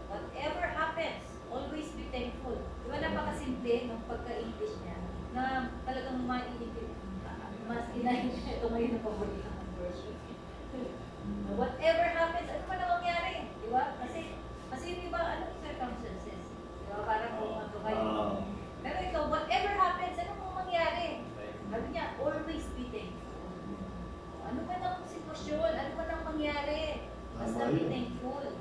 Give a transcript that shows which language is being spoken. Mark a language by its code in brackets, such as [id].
[en] Whatever happens, always be thankful. [tl] Di ba napakasimple ng pagka-English niya na talagang maiintindi. Mas inahin ito ngayon ang paborito ng version. [en] Whatever happens, [tl] ano man ang mangyari? Di ba? Kasi di ba, ano circumstances? Di ba? Parang kung ano kayo. Pero ito, [en] whatever happens, [tl] ano mong mangyari? Sabi niya, [en] always be thankful. [tl] Ano man ang sitwasyon, ano man ang mangyari, basta [en] be thankful.